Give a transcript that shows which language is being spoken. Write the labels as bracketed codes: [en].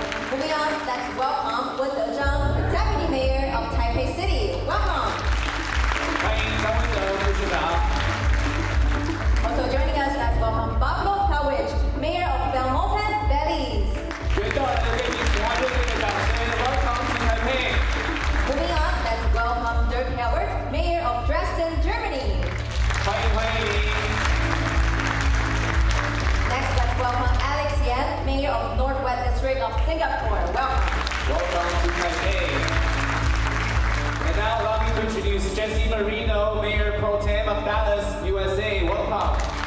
[en] Moving on, let's welcome Wen Dezhang, the Deputy Mayor of Taipei City. Welcome. [zh] 欢迎张文德副市长。 [en] Also joining us, let's welcome Cowage, Mayor of Belmopan, Belize. [zh] 学到来的贵宾，请他热烈的掌声 ， [en] Welcome to Taipei. Moving on, let's welcome Hilbert, Mayor of Dresden, Germany. [zh] 欢迎。 [en] Next, let's welcome Alex Yan, Mayor of Northwest District of Singapore. Welcome. Welcome to Taipei. And now allow me to introduce Jesse Moreno, Mayor Pro Tem of Dallas, USA. Welcome.